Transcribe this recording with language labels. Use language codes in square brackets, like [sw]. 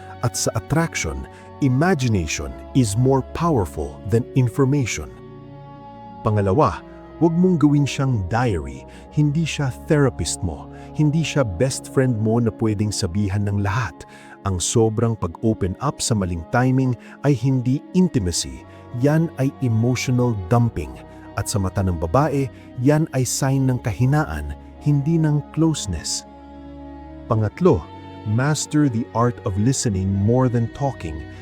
[en] At sa attraction, imagination is more powerful than information. [tl] Pangalawa, huwag mong gawin siyang diary. Hindi siya therapist mo. Hindi siya best friend mo na pwedeng sabihan ng lahat. Ang sobrang pag-open up sa maling timing ay hindi intimacy. Yan ay emotional dumping. At sa mata ng babae, yan ay sign ng kahinaan, hindi ng closeness. [en] Pangatlo, master the art of listening more than talking.